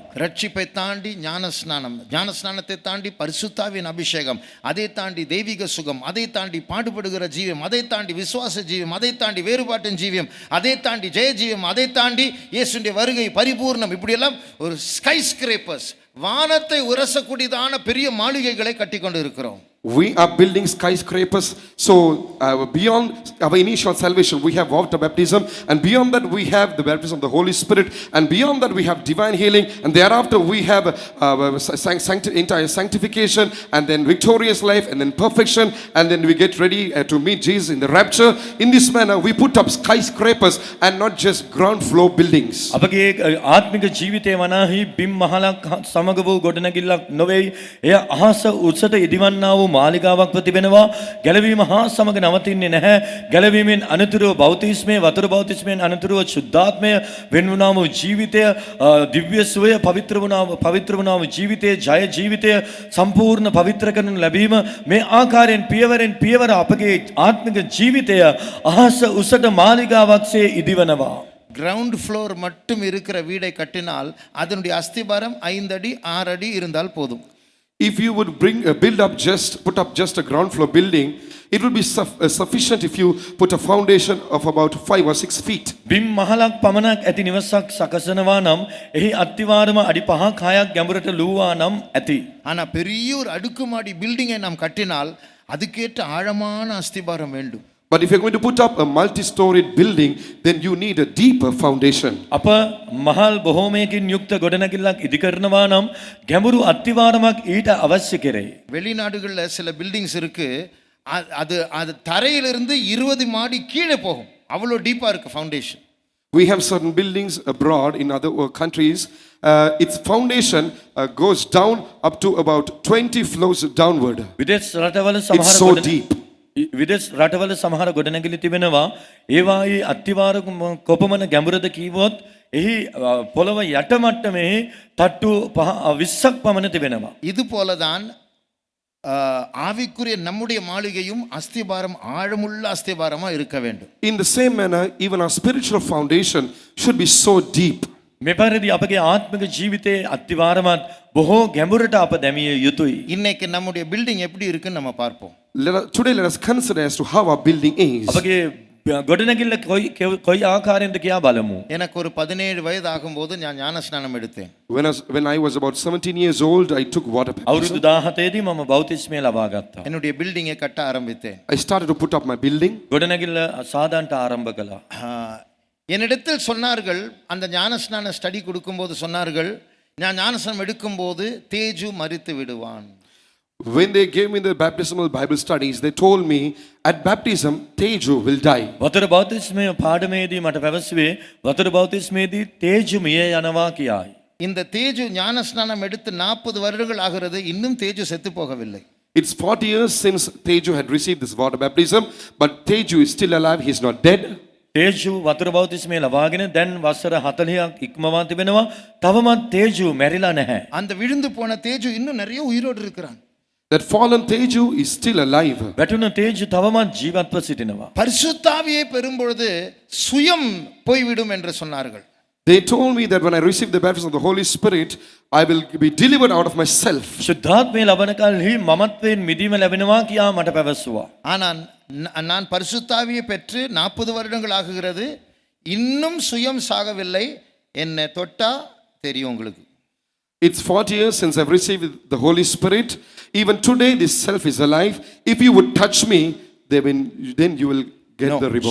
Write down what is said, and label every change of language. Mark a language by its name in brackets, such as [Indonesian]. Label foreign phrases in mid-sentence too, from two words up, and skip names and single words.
[Tamil] ரட்சிப்பை தாண்டி ஞானஸ்நானத்தை தாண்டி பரிசுத்தாவின் அபிஷேகம், அதை தாண்டி தெய்வீக சுகம், அதை தாண்டி பாடுபடுகிற ஜீவியம், அதை தாண்டி விசுவாச ஜீவியம், அதை தாண்டி வேறுபாட்டின் ஜீவியம், அதை தாண்டி ஜெய ஜீவியம், அதை தாண்டி இயேசுவின் வருகை பரிபூர்ணம், இப்படியெல்லாம் ஒரு ஸ்கை ஸ்கிரேப்பர்ஸ், வானத்தை உரசக்கூடியதான பெரிய மாளிகைகளை கட்டி கொண்டு இருக்கிறோம். [English] We are building skyscrapers. So beyond our initial salvation, we have water baptism, and beyond that we have the baptism of the Holy Spirit, and beyond that we have divine healing, and thereafter we have entire sanctification, and then victorious life, and then perfection, and then we get ready to meet Jesus in the rapture. In this manner, we put up skyscrapers and not just ground floor buildings. [Sinhala] අපගේ ආත්මික ජීවිතය වනාහි බිම් මහලක් සමග වූ ගොඩනැගිල්ලක් නොවේ, එය අහස උසට ඉදිවන්නා වූ මාලිගාවක් ප්‍රතිබෙනවා. ගැලවීම හා සමග නවතින්නේ නැහැ. ගැලවීමෙන් අනතුරුව බෞතිස්මය, වතුර බෞතිස්මයෙන් අනතුරුව ශුද්ධාත්මය, වෙන්වුණා වූ ජීවිතය, දිව්‍ය සුවය, පවිත්‍ර වුණා වූ ජීවිතය, ජය ජීවිතය, සම්පූර්ණ පවිත්‍ර කරනු ලැබීම, මේ ආකාරයෙන් පියවරෙන් පියවර අපගේ ආත්මික ජීවිතය අහස උසට මාලිගාවක්සේ ඉදිවනවා. [English] ground floor [Tamil] மட்டும் இருக்கிற வீடை கட்டினால் அதனுடைய அஸ்திபாரம் 5 அடி 6 அடி இருந்தால் போதும். [English] If you would put up just a ground floor building, it would be sufficient if you put a foundation of about 5 or 6 feet. [Sinhala] බිම් මහලක් පමණක් ඇති නිවසක් සකසනවා නම් එහි අත්තිවාරම අඩි 5ක් 6ක් ගැඹුරට ලූවා නම් ඇති. [Tamil] ஆனா பெரிய ஒரு அடுக்குமாடி பில்டிங்கை நாம் கட்டினால் அதுக்கேற்ற ஆழமான அஸ்திபாரம் வேண்டும். [English] But if you're going to put up a multi-storied building, then you need a deeper foundation. [Sinhala] අප මහල් බොහෝමයකින් යුක්ත ගොඩනැගිල්ලක් ඉදිකරනවා නම් ගැඹුරු අත්තිවාරමක් ඊට අවශ්‍ය කෙරේ. [Tamil] வெளிநாடுகளில் சில பில்டிங்ஸ் இருக்கு, அது அது தரையிலிருந்து 20 மாடி கீழே போகும், அவ்வளோ டீப்பாக இருக்கு ஃபவுண்டேஷன். [English] We have certain buildings abroad in other countries. Its foundation goes down up to about 20 floors downward. [Sinhala] විදේශ රටවල [English] It's so deep. [Sinhala] විදේශ රටවල සමහර ගොඩනැගිලි තිබෙනවා. ඒවායේ අත්තිවාර කොපමණ ගැඹුරද කීවොත් එහි පොළව යට මට්ටමේ තට්ටු 20ක් පමණ තිබෙනවා. [Tamil] இது போலதான் ஆவிக்குரிய நம்முடைய மாளிகையும் அஸ்திபாரம் ஆழமுள்ள அஸ்திபாரமா இருக்க வேண்டும். [English] In the same manner, even our spiritual foundation should be so deep. [Sinhala] මේ පරිදි අපගේ ආත්මික ජීවිතයේ අත්තිවාරමත් බොහෝ ගැඹුරට අප දැමිය යුතුයි. [Tamil] இன்னைக்கு நம்முடைய பில்டிங் எப்படி இருக்குன்னு நம்ம பார்ப்போம். [English] Today let us consider as to how our building is. [Sinhala] අපගේ ගොඩනැගිල්ල කොයි ආකාරයෙන්ද කියා බලමු. [Tamil] எனக்கு ஒரு 17 வயது ஆகும்போது நான் ஞானஸ்நானம் எடுத்தேன். [English] When I was about 17 years old, I took water baptism. [Sinhala] අවුරුදු 17 දී මම බෞතිස්මය ලබා ගත්තා. [Tamil] என்னுடைய பில்டிங்கை கட்ட ஆரம்பித்தேன். [English] I started to put up my building. [Sinhala] ගොඩනැගිල්ල සාදාන්ට ආරම්භ කළා. [Tamil] என்னிடத்தில் சொன்னார்கள், அந்த ஞானஸ்நான ஸ்டடி கொடுக்கும்போது சொன்னார்கள், நான் ஞானஸ்நானம் எடுக்கும்போது தேஜு மரித்து விடுவான். [English] When they gave me the baptismal Bible studies, they told me at baptism Teju will die. [Sinhala] වතුර බෞතිස්මය පාඩමේදී මට පැවසුවේ වතුර බෞතිස්මේදී තේජු මිය යනවා කියයි. [Tamil] இந்த தேஜு ஞானஸ்நானம் எடுத்து 40 வருடங்கள் ஆகிறது, இன்னும் தேஜு செத்து போகவில்லை. [English] It's 40 years since Teju had received this water baptism, but Teju is still alive. He's not dead. [Sinhala] තේජු වතුර බෞතිස්මය ලබාගෙන දැන් වසර 40ක් ඉක්මවා තිබෙනවා. තවමත් තේජු මැරිලා නැහැ. [Tamil] அந்த விழுந்து போன தேஜு இன்னும் நிறைய உயிரோடு இருக்கிறான். [English] That fallen Teju is still alive. [Sinhala] වැටුණ තේජු තවමත් ජීවත්ව සිටිනවා. [Tamil] பரிசுத்தாவியை பெறும்பொழுது சுயம் போய்விடும் என்று சொன்னார்கள். [English] They told me that when I receive the baptism of the Holy Spirit, I will be delivered out of myself. [Sinhala] ශුද්ධාත්මය ලබන කල්හි මමත්වයෙන් මිදීම ලැබෙනවා කියා මට පැවසුවා. [Tamil] ஆனால் நான் பரிசுத்தாவியை பெற்று 40 வருடங்கள் ஆகுகிறது, இன்னும் சுயம் சாகவில்லை. என்னை தொட்டா தெரியும் உங்களுக்கு. [English] It's 40 years since I've received the Holy Spirit. Even today, this self is alive. If you would touch me, then you will get the reward.